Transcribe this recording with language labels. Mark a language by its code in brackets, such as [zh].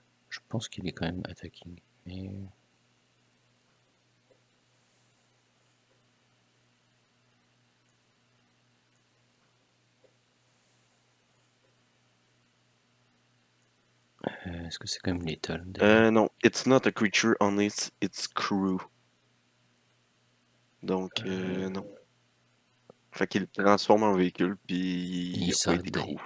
[fr] je pense qu'il est quand même attacking. Mais... est-ce que c'est quand même létal d'ailleurs? [en] Non, it's not a creature unless it's crew. [fr] Donc, non. Fait qu'il le transforme en véhicule, puis il a pas été crew.